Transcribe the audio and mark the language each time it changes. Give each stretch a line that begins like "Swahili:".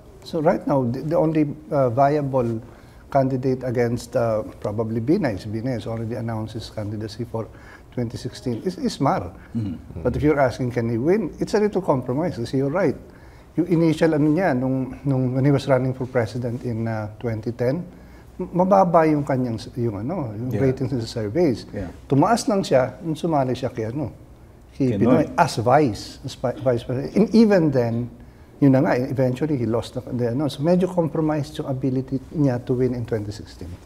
English: So right now, the only viable candidate against probably Binay, si Binay has already announced his candidacy for 2016, is Mar. But if you're asking, can he win? It's a little compromise, kasi you're right.
Filipino: Yung initial ano niya,
English: when he was running for president in 2010,
Filipino: mababa yung kanyang yung
English: ratings sa surveys. Yeah.
Filipino: Tumaas lang siya nung sumali siya kay Kay Pinoy Noy.
English: as vice president. And even then,
Filipino: yun na nga,
English: eventually he lost so medyo compromised yung ability niya to win in 2016.